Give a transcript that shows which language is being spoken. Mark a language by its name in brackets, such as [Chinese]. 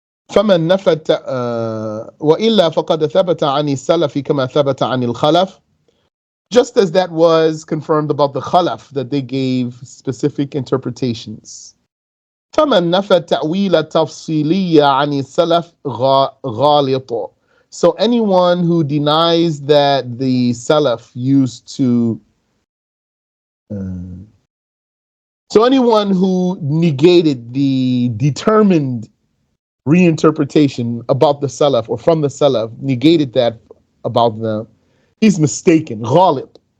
[Arabic] فمن نفى وإلا فقد ثبت عن السلف كما ثبت عن الخلف. [English] Just as that was confirmed about the Khalaf, that they gave specific interpretations. [Arabic] فمن نفى التأويل التفصيلي عن السلف غالط. [English] So anyone who denies that the Salaf used to So anyone who negated the determined reinterpretation about the Salaf or from the Salaf, negated that about them, he's mistaken. Ghalit.